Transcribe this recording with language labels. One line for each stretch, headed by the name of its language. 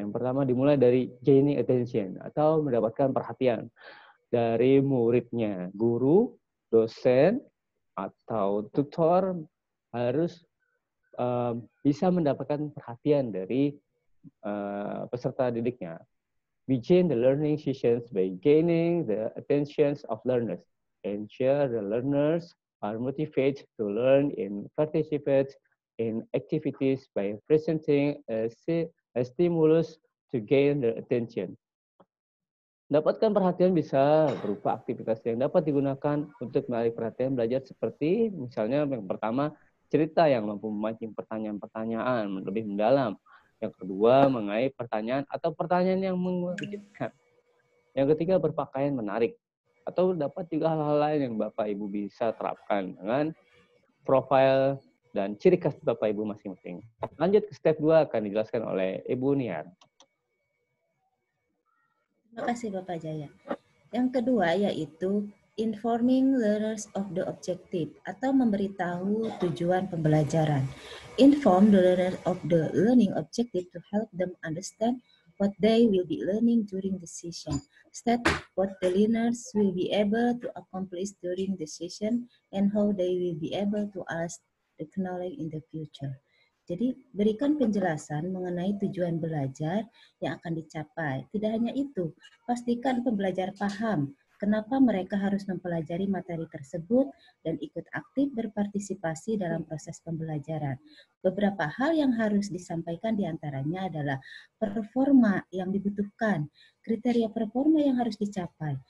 Indonesian: Yang pertama dimulai dari
English: gaining attention
Indonesian: atau mendapatkan perhatian dari muridnya. Guru, dosen, atau tutor harus bisa mendapatkan perhatian dari peserta didiknya.
English: Begin the learning sessions by gaining the attentions of learners. Ensure the learners are motivated to learn and participate in activities by presenting a stimulus to gain their attention.
Indonesian: Dapatkan perhatian bisa berupa aktivitas yang dapat digunakan untuk menarik perhatian belajar seperti misalnya yang pertama, cerita yang mampu memancing pertanyaan-pertanyaan lebih mendalam. Yang kedua, mengenai pertanyaan atau pertanyaan yang mengejutkan. Yang ketiga, berpakaian menarik. Atau dapat juga hal-hal lain yang Bapak Ibu bisa terapkan dengan profil dan ciri khas Bapak Ibu masing-masing. Lanjut ke step 2 akan dijelaskan oleh Ibu Niar. Terima kasih Bapak Jaya. Yang kedua yaitu
English: informing learners of the objective
Indonesian: atau memberitahu tujuan pembelajaran.
English: Inform the learner of the learning objective to help them understand what they will be learning during the session. State what the learners will be able to accomplish during the session and how they will be able to ask the knowledge in the future.
Indonesian: Jadi berikan penjelasan mengenai tujuan belajar yang akan dicapai. Tidak hanya itu, pastikan pembelajar paham kenapa mereka harus mempelajari materi tersebut dan ikut aktif berpartisipasi dalam proses pembelajaran. Beberapa hal yang harus disampaikan diantaranya adalah performa yang dibutuhkan, kriteria performa yang harus dicapai.